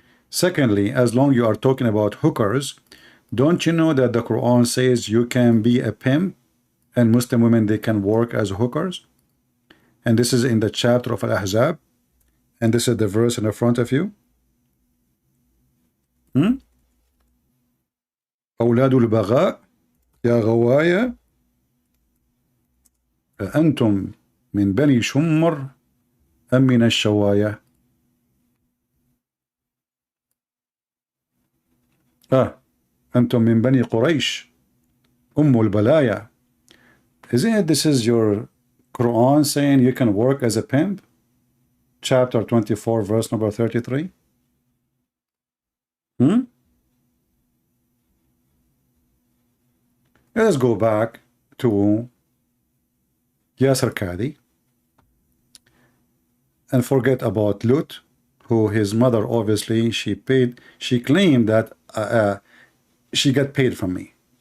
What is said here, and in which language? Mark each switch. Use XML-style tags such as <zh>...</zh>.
<en>Secondly, as long you are talking about hookers, don't you know that the Quran says you can be a pimp and Muslim women, they can work as hookers? And this is in the chapter of Al-Ahzab. And this is the verse in the front of you.</en> <ar>أولاد البغاء يا غوايا أنتم من بني شمر أم من الشوايا. أنتم من بني قريش أم البلايا.</ar> <en>Isn't it this is your Quran saying you can work as a pimp? Chapter 24, verse number 33. Let's go back to Yasir Gadhi and forget about Lut, who his mother obviously she claimed that she got paid from me.</en>